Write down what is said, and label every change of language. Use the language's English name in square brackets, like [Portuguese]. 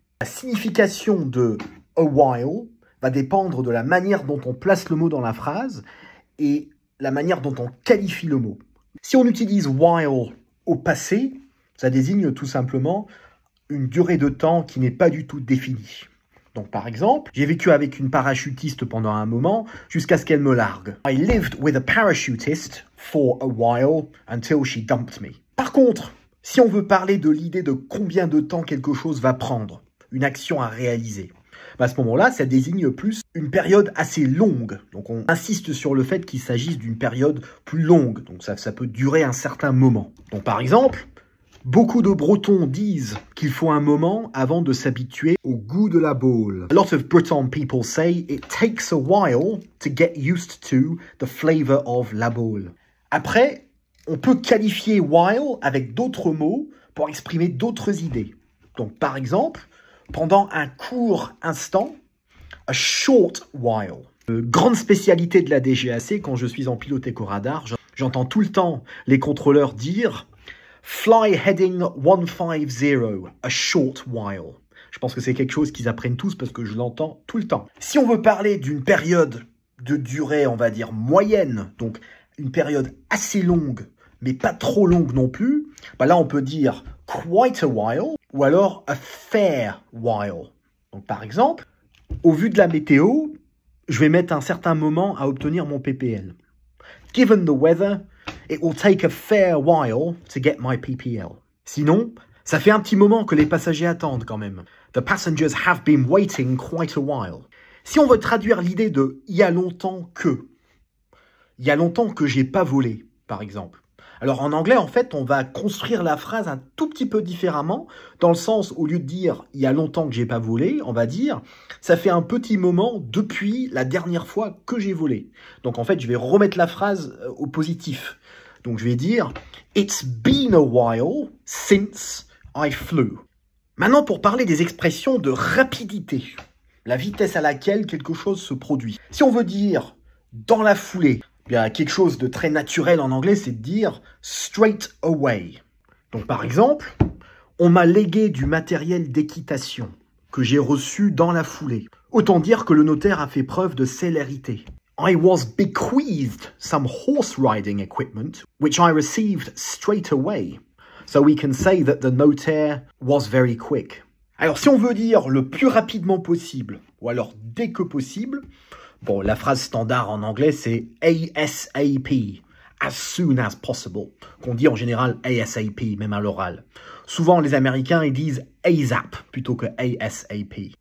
[French] La signification de a while va dépendre de la manière dont on place le mot dans la phrase et la manière dont on qualifie le mot. Si on utilise while au passé, ça désigne tout simplement une durée de temps qui n'est pas du tout définie. Donc par exemple, j'ai vécu avec une parachutiste pendant un moment jusqu'à ce qu'elle me largue. [English] I lived with a parachutist for a while until she dumped me. [French] Par contre, si on veut parler de l'idée de combien de temps quelque chose va prendre, une action à réaliser, à ce moment-là, ça désigne plus une période assez longue. Donc on insiste sur le fait qu'il s'agisse d'une période plus longue. Donc ça peut durer un certain moment. Donc par exemple, beaucoup de Bretons disent qu'il faut un moment avant de s'habituer au goût de la boule. [English] A lot of Breton people say it takes a while to get used to the flavor of la boule. [French] Après, on peut qualifier while avec d'autres mots pour exprimer d'autres idées. Donc par exemple, pendant un court instant, [English] a short while. [French] Grande spécialité de la DGAC, quand je suis en pilote éco-radar, j'entends tout le temps les contrôleurs dire « [English] Fly heading 150, a short while ». [French] Je pense que c'est quelque chose qu'ils apprennent tous parce que je l'entends tout le temps. Si on veut parler d'une période de durée, on va dire moyenne, donc une période assez longue, mais pas trop longue non plus, bah là on peut dire « [English] quite a while [French] » ou alors « [English] a fair while ». [French] Donc par exemple, au vu de la météo, je vais mettre un certain moment à obtenir mon PPL. [English] Given the weather, it will take a fair while to get my PPL. [French] Sinon, ça fait un petit moment que les passagers attendent quand même. [English] The passengers have been waiting quite a while. [French] Si on veut traduire l'idée de « il y a longtemps que », il y a longtemps que j'ai pas volé, par exemple. Alors en anglais, en fait, on va construire la phrase un tout petit peu différemment, dans le sens, au lieu de dire « il y a longtemps que j'ai pas volé », on va dire « ça fait un petit moment depuis la dernière fois que j'ai volé ». Donc en fait, je vais remettre la phrase au positif. Donc je vais dire [English] « It's been a while since I flew ». [French] Maintenant, pour parler des expressions de rapidité, la vitesse à laquelle quelque chose se produit. Si on veut dire « dans la foulée », bien quelque chose de très naturel en anglais, c'est de dire « [English] straight away ». [French] Donc par exemple, on m'a légué du matériel d'équitation que j'ai reçu dans la foulée. Autant dire que le notaire a fait preuve de célérité. [English] I was bequeathed some horse riding equipment, which I received straight away. So we can say that the notaire was very quick. [French] Alors si on veut dire le plus rapidement possible, ou alors dès que possible, bon, la phrase standard en anglais c'est ASAP, [English] as soon as possible, [French] qu'on dit en général ASAP, même à l'oral. Souvent les Américains ils disent ASAP plutôt que ASAP.